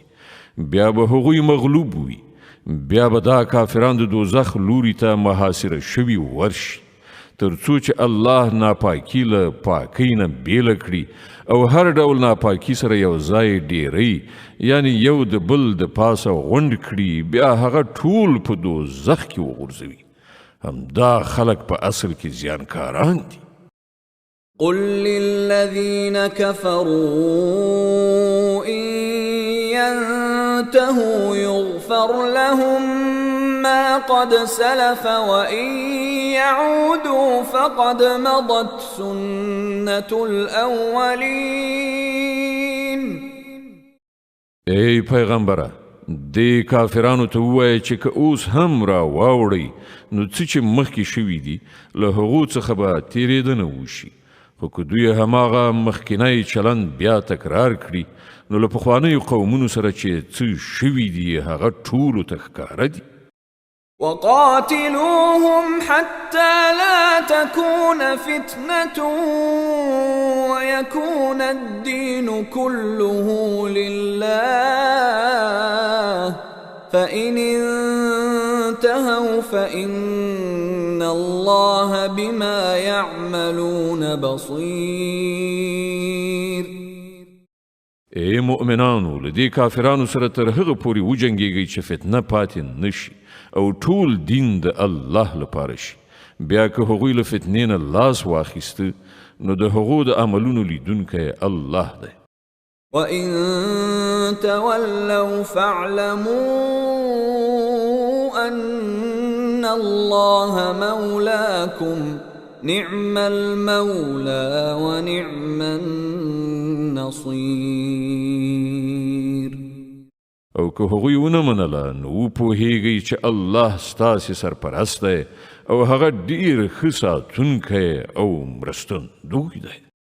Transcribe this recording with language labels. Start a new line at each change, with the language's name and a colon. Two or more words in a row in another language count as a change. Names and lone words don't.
Pashto: بیا به هغوی مغلوب وي بیا به دا کافران د دوزخ لوري ته محاصره شوي ورشي تر څو چې الله ناپاکي له پاکۍ نه بیله کړي او هر ډول ناپاکي سره یو ځای ډیری یعنی یو د بل د پاسه غونډ کړي بیا هغه ټول په دوزخ کې وغورځوي. همدا خلک په اصل کې زیانکاران دي.
Arabic: قل للذين كفروا إن ينتهوا يغفر لهم ما قد سلف وإن يعودوا فقد مضت سنة الأولين.
Pashto: ای پیغمبره د کافرانو ته ووایه چې که اوس هم را واوړئ نو څه چې مخکې شوي دي له هغو څخه به تېرېدنه وشي خو که دوی هماغه مخکینی چلند بیا تکرار کړي نو له پخوانیو قومونو سره چې څه شوي دي هغه ټولو ته ښکاره دي.
Arabic: وقاتلوهم حتى لا تكون فتنة ويكون الدين كله لله فإن انتهوا فإن الله بما يعملون بصير.
Pashto: ای مؤمنانو له دې کافرانو سره تر هغه پورې وجنګېږئ چې فتنه پاتې نشي او ټول دین د الله لپاره شي. بیا که هغوی له فتنې نه لاس واخیسته نو د هغو د عملونو لیدونکی الله دی.
Arabic: وَإِن تَوَلَّوْا فَاعْلَمُوا أَنَّ اللَّهَ مَوْلَاكُمْ نِعْمَ الْمَوْلَى وَنِعْمَ النَّصِيرُ.
Pashto: او که هغوی ونه منله نو وپوهیږئ چې الله ستاسې سرپرست دی او هغه ډیر ښه ساتونکی او مرستندوی دی.